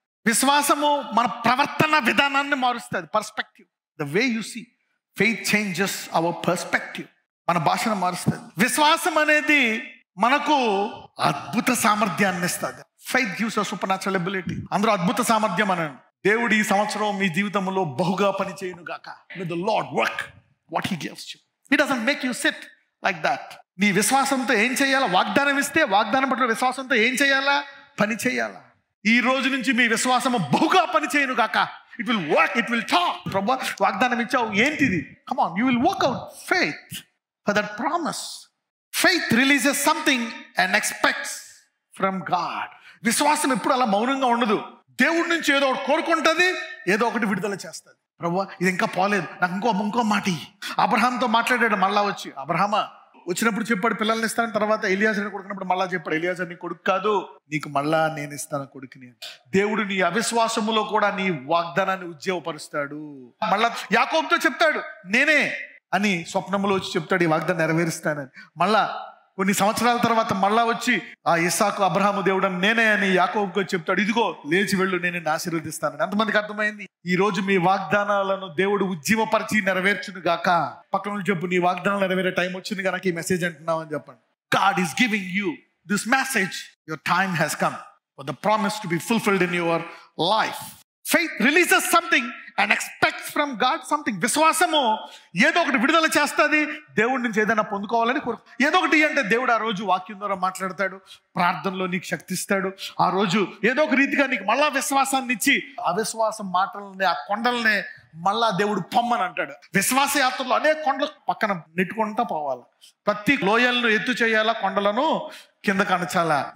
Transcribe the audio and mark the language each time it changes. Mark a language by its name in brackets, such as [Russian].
[Telugu] విశ్వాసము మన ప్రవర్తన విధానాన్ని మారుస్తుంది. [English] Perspective, the way you see. Faith changes our perspective. [Telugu] మన భాషను మారుస్తుంది. విశ్వాసం అనేది మనకు అద్భుత సామర్థ్యాన్ని ఇస్తుంది. [English] Faith gives a supernatural ability. [Telugu] అందరూ అద్భుత సామర్థ్యం అనండి. దేవుడు ఈ సంవత్సరం మీ జీవితంలో బహుగా పని చేయును గాక. [English] May the Lord work what he gives you. He doesn't make you sit like that. [Telugu] నీ విశ్వాసంతో ఏం చేయాలా? వాగ్దానం ఇస్తే వాగ్దానం పట్ల విశ్వాసంతో ఏం చేయాలా? పని చేయాలా. ఈ రోజు నుంచి మీ విశ్వాసము బహుగా పని చేయను గాక. [English] It will work, it will talk. [Telugu] ప్రభువా వాగ్దానం ఇచ్చావు, ఏంటిది? [English] Come on, you will work out faith for that promise. Faith releases something and expects from God. [Telugu] విశ్వాసం ఎప్పుడు అలా మౌనంగా ఉండదు. దేవుడి నుంచి ఏదో ఒకటి కోరుకుంటుంది, ఏదో ఒకటి విడుదల చేస్తుంది. ప్రభువా ఇది ఇంకా పోలేదు, నాకు ఇంకో మాట. అబ్రహాంతో మాట్లాడాడు మళ్ళా వచ్చి. అబ్రహామా వచ్చినప్పుడు చెప్పాడు పిల్లల్ని ఇస్తాను, తర్వాత ఎలియాజర్ని కొడుకున్నప్పుడు మళ్ళా చెప్పాడు, ఎలియాజర్ నీ కొడుకు కాదు, నీకు మళ్ళా నేను ఇస్తాను కొడుకుని. దేవుడు నీ అవిశ్వాసములో కూడా నీ వాగ్దానాన్ని ఉజ్జీవపరుస్తాడు. మళ్ళా యాకోబుతో చెప్తాడు నేనే అని, స్వప్నములో వచ్చి చెప్తాడు ఈ వాగ్దానం నెరవేరుస్తానని. మళ్ళా కొన్ని సంవత్సరాల తర్వాత మళ్ళా వచ్చి ఆ ఇస్సాకు అబ్రహాము దేవుడు నేనే అని యాకోబుకు చెప్తాడు, ఇదిగో లేచి వెళ్ళు, నేను నిన్ను ఆశీర్వదిస్తానని. ఎంతమందికి అర్థమైంది? ఈ రోజు మీ వాగ్దానాలను దేవుడు ఉజ్జీవపరిచి నెరవేర్చును గాక. పక్కన చెప్పు, నీ వాగ్దానాలు నెరవేరే టైం వచ్చింది కనుక ఈ మెసేజ్ అంటున్నావు అని చెప్పండి. [English] God is giving you this message. Your time has come for the promise to be fulfilled in your life. Faith releases something and expects from God something. [Telugu] విశ్వాసము ఏదో ఒకటి విడుదల చేస్తుంది. దేవుడి నుంచి ఏదైనా పొందుకోవాలని ఏదో ఒకటి అంటే దేవుడు ఆ రోజు వాక్యం ద్వారా మాట్లాడతాడు, ప్రార్థనలో నీకు శక్తి ఇస్తాడు. ఆ రోజు ఏదో ఒక రీతిగా నీకు మళ్ళా విశ్వాసాన్ని ఇచ్చి అవిశ్వాసం మాటలని, ఆ కొండల్ని మళ్ళా దేవుడు పొమ్మని అంటాడు. విశ్వాస యాత్రలో అనేక కొండలు పక్కన నెట్టుకుంటా పోవాలి. ప్రతి లోయలను ఎత్తు చేయాలా, కొండలను కింద కనచాలా.